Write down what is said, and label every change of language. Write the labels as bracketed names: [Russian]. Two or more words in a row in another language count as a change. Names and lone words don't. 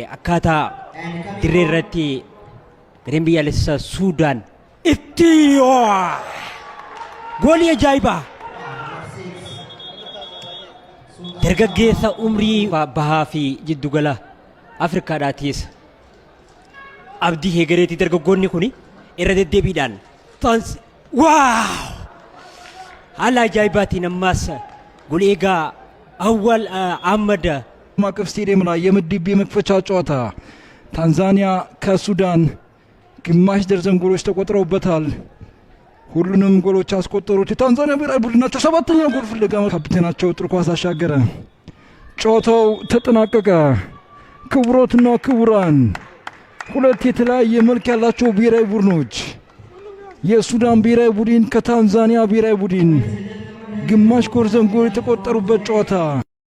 [Oromo] Akkaataa dirree irratti gareen biyyaalessa Suudaan itti goolii ajaa'ibaa dargaggeessa umrii bahaa fi jiddugala Afrikaadhaatiis abdii heegareetii dargaggoonni kun irra deddeebiidhaan waaw haala ajaa'ibaatiin ammaas ጎል ኤጋ አወል አህመድ [Amharic] ማቀፍ ስቴዲየም ላይ የምድብ የመክፈቻ ጨዋታ ታንዛኒያ ከሱዳን ግማሽ ደርዘን ጎሎች ተቆጥረውበታል። ሁሉንም ጎሎች አስቆጠሩት የታንዛኒያ ብሔራዊ ቡድን ናቸው። ሰባተኛው ጎል ፍለጋ ካፒቴናቸው ጥሩ ኳስ አሻገረ። ጨዋታው ተጠናቀቀ። ክቡራትና ክቡራን ሁለት የተለያየ መልክ ያላቸው ብሔራዊ ቡድኖች የሱዳን ብሔራዊ ቡድን ከታንዛኒያ ብሔራዊ ቡድን ግማሽ ደርዘን ጎል የተቆጠሩበት ጨዋታ